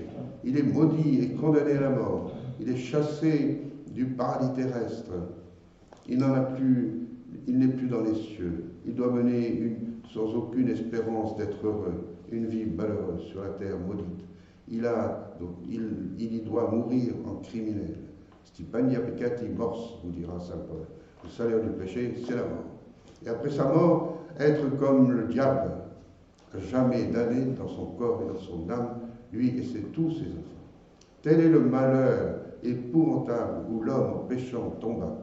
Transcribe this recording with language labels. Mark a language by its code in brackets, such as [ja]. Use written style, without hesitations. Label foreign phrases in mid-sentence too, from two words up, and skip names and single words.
[fr] Il est maudit et condamné à la mort. Il est chassé du paradis terrestre. Il n'est plus dans les cieux. Il doit mener sans aucune espérance d'être heureux, une vie malheureuse sur la terre maudite. Il y doit mourir en criminel. [la] Stipania peccati mors, [fr] vous dira saint Paul. Le salaire du péché, c'est la mort. Et après sa mort, être comme le diable, à jamais damné dans son corps et dans son âme, lui et tous ses enfants. Tel est le malheur épouvantable où l'homme en péchant tomba.